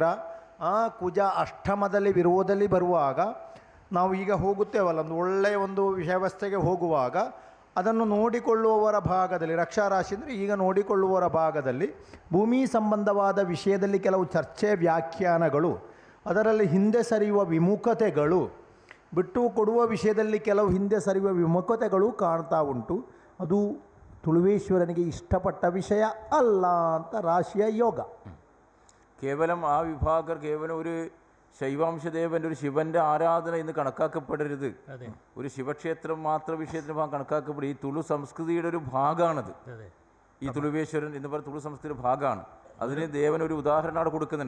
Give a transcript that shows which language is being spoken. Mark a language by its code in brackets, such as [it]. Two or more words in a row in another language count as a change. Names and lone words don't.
[kn] ಆ ಕುಜ ಅಷ್ಟಮದಲ್ಲಿ ವಿರೋಧದಲ್ಲಿ ಬರುವಾಗ ನಾವು ಈಗ ಹೋಗುತ್ತೇವಲ್ಲ, ಒಂದು ಒಳ್ಳೆಯ ಒಂದು ವ್ಯವಸ್ಥೆಗೆ ಹೋಗುವಾಗ ಅದನ್ನು ನೋಡಿಕೊಳ್ಳುವವರ ಭಾಗದಲ್ಲಿ, ರಕ್ಷಾರಾಶಿ ಅಂದರೆ ಈಗ ನೋಡಿಕೊಳ್ಳುವವರ ಭಾಗದಲ್ಲಿ ಭೂಮಿ ಸಂಬಂಧವಾದ ವಿಷಯದಲ್ಲಿ ಕೆಲವು ಚರ್ಚೆ ವ್ಯಾಖ್ಯಾನಗಳು, ಅದರಲ್ಲಿ ಹಿಂದೆ ಸರಿಯುವ ವಿಮುಖತೆಗಳು, ಬಿಟ್ಟು ಕೊಡುವ ವಿಷಯದಲ್ಲಿ ಕೆಲವು ಹಿಂದೆ ಸರಿಯುವ ವಿಮುಖತೆಗಳು ಕಾಣ್ತಾ ಉಂಟು. ಅದು ತುಳುವೇಶ್ವರನಿಗೆ ಇಷ್ಟಪಟ್ಟ ವಿಷಯ ಅಲ್ಲ ಅಂತ ರಾಶಿಯ ಯೋಗ. [ml] കേവലം ആ വിഭാഗർ കേവലം ഒരു ശൈവാംശദേവൻ്റെ, ഒരു ശിവൻ്റെ ആരാധന ഇന്ന് കണക്കാക്കപ്പെടരുത്. ഒരു ശിവക്ഷേത്രം മാത്ര വിഷയത്തിന് ഭാഗം കണക്കാക്കപ്പെടും. ഈ തുളു സംസ്കൃതിയുടെ ഒരു ഭാഗമാണത്. ഈ തുളുവേശ്വരൻ എന്ന് പറയുന്ന തുളു സംസ്കൃതിയുടെ ഭാഗമാണ്. അതിന് ദേവൻ ഒരു ഉദാഹരണം അവിടെ കൊടുക്കുന്നുണ്ട്.